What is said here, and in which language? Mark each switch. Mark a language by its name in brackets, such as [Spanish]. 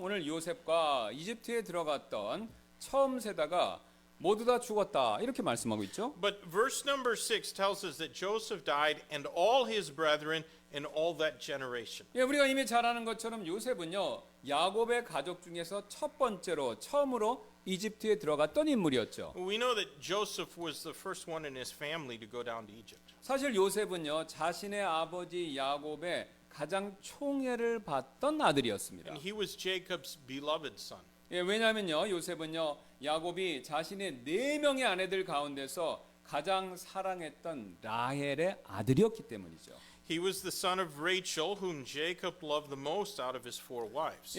[Korean] 오늘 요셉과 이집트에 들어갔던 처음 세대가 모두 다 죽었다. 이렇게 말씀하고 있죠. [English] But verse number 6 tells us that Joseph died and all his brethren and all that generation. [Korean] 예, 우리가 이미 잘 아는 것처럼 요셉은요. 야곱의 가족 중에서 처음으로 이집트에 들어갔던 인물이었죠. [English] We know that Joseph was the first one in his family to go down to Egypt. [Korean] 사실 요셉은요. 자신의 아버지 야곱의 가장 총애를 받던 아들이었습니다. [English] And he was Jacob's beloved son. [Korean] 예, 왜냐하면요. 요셉은요. 야곱이 자신의 4명의 아내들 가운데서 가장 사랑했던 라헬의 아들이었기 때문이죠. [English] He was the son of Rachel, whom Jacob loved the most out of his 4 wives.